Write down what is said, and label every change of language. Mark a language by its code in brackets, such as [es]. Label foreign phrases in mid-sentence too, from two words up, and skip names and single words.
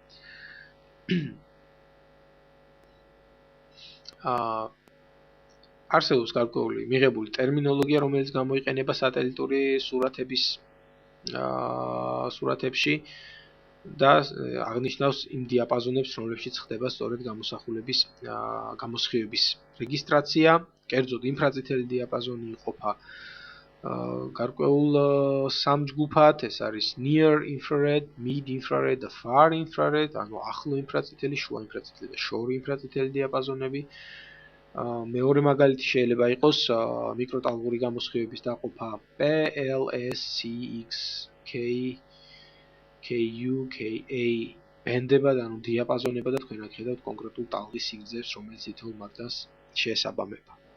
[ka] არსებობს გარკვეული მიღებული ტერმინოლოგია, რომელიც გამოიყენება სატელიტური სურათებში და აღნიშნავს იმ დიაპაზონებს, რომლებშიც ხდება სწორედ გამოსხივების რეგისტრაცია. კერძოდ ინფრაწითელი დიაპაზონი იყოფა გარკვეულ სამ ჯგუფად, ეს არის [en] near infrared, mid infrared [ka] და [en] far infrared, [ka] ანუ ახლო ინფრაწითელი, შუა ინფრაწითელი და შორი ინფრაწითელი დიაპაზონები. მეორე მაგალითი შეიძლება იყოს მიკროტალღური გამოსხივების დაყოფა PLS, CX, KU, KA ბენდებად, ანუ დიაპაზონებად და თქვენ აქ ხედავთ კონკრეტულ ტალღის სიგრძეს, რომელიც თითოეულ მაგდას შეესაბამება.